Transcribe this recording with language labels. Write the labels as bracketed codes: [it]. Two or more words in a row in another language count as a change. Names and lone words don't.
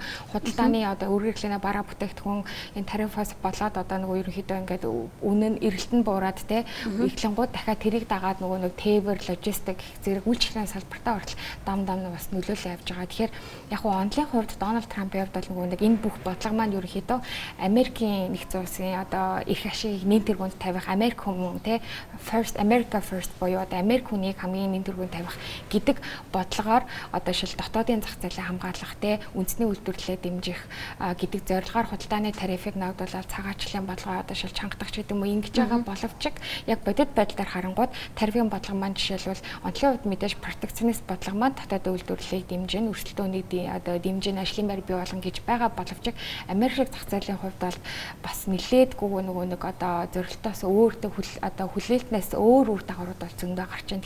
[mn] Худалдааны одоо үргэлжлэнэ бараа бүтээгдэхүүн энэ тарифаас болоод одоо нөгөө ерөнхийдөө ингээд үнэ нь эргэлт нь буураад те ихлэнгууд дахиад тэрийг дагаад нөгөө нэг тээвэр логистик зэрэг үйлчлэгийн салбартаа хүртэл дам бас нөлөөлөө явж байгаа. Тэгэхээр яг нь онлайн хувьд Дональд Трампын хувьд бол нөгөө нэг энэ бүх бодлого маань ерөнхийдөө Америкийн нэгдсэн улсын одоо эрх ашигыг нэн тэргуунд тавих Америк хүмүүс те first [en] America first [mn] буюу одоо Америк хүнийг хамгийн нэн тэргуунд тавих гэдэг бодлогоор одоо шил дотоодын зах зээлийг хамгаалах те үндэсний үйлдвэрлэлээ дэмжих гэдэг зорилгоор худалдааны тарифыг ногдуулаад цагаачлалын бодлогоо одоо шил чангадах ч гэдэг юм уу ингэж байгаа боловч яг бодит байдлаар харангууд тарифын бодлого маань жишээлбэл онцлог хувьд мэдээж протекционист бодлого маань дотоод үйлдвэрлэлийг дэмжин өрсөлдөөнийг одоо дэмжин ажлын байр бий болгон гэж байгаа боловч Америк зах зээлийн хувьд бол бас нэлээдгүй нөгөө нэг одоо зорилтоос өөртөө одоо хүлээлтнээс өөр үр дагаврууд бол зөндөө гарч байна.